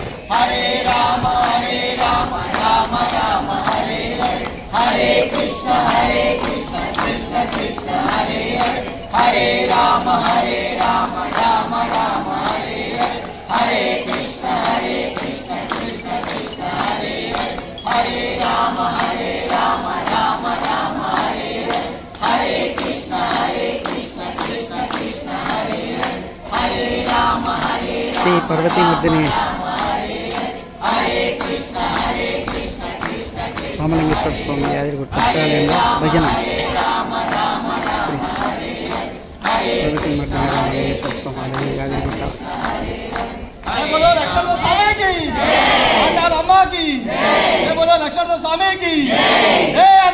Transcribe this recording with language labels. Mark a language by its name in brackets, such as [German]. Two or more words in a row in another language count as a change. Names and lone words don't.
[Hindi] हरे राम राम राम हरे हरे, हरे कृष्ण कृष्ण कृष्ण हरे हरे, हरे राम राम राम हरे हरे, हरे कृष्ण कृष्ण कृष्ण हरे हरे, हरे राम राम राम हरे हरे, हरे कृष्ण कृष्ण कृष्ण हरे हरे, हरे राम श्री पार्वती मर्दिनी हरे कृष्ण कृष्ण [Telugu] రామలింగేశ్వర స్వామి యాదగిరిగుట్ట భజన శ్రీ పార్వతీ మర్దిని రామలింగేశ్వర స్వామి యాదగిరిగుట్ట. [Hindi] बोलो लक्ष्मण स्वामी की, अम्मा की, बोलो लक्ष्मण स्वामी की।